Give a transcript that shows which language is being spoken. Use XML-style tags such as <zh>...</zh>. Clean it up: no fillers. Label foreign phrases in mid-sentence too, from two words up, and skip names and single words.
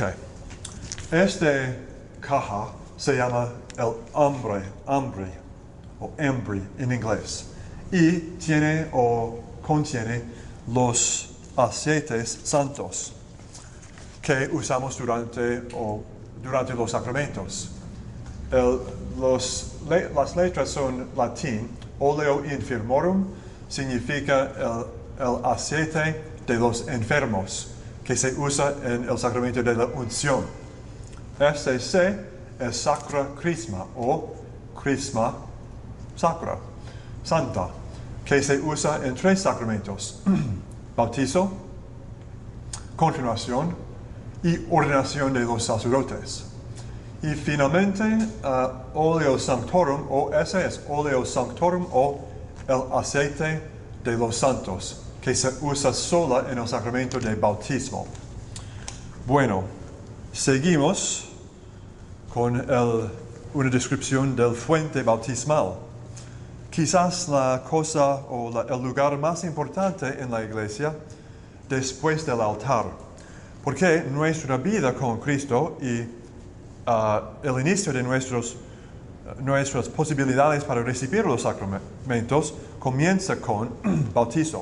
<es>Esta caja se llama el hambre o embre en inglés, y tiene o contiene los aceites santos que usamos durante los sacramentos. Las letras son latín.</es> <la>Oleo infirmorum</la> <es>significa el aceite de los enfermos que se usa en el sacramento de la unción. C es</es> <la>sacra crisma</la> <es>o</es> <la>crisma sacra,</la> <es>santa, que se usa en 3 sacramentos: bautizo, confirmación y ordenación de los sacerdotes. Y finalmente,</es> <la>oleo sanctorum,</la> <es>ese es</es> <la>oleo sanctorum</la> <es>o el aceite de los santos, que se usa sola en el sacramento de bautismo. Bueno, seguimos con una descripción del fuente bautismal. Quizás la cosa o el lugar más importante en la iglesia después del altar, porque nuestra vida con Cristo y el inicio de nuestras posibilidades para recibir los sacramentos comienza con bautizo.</es>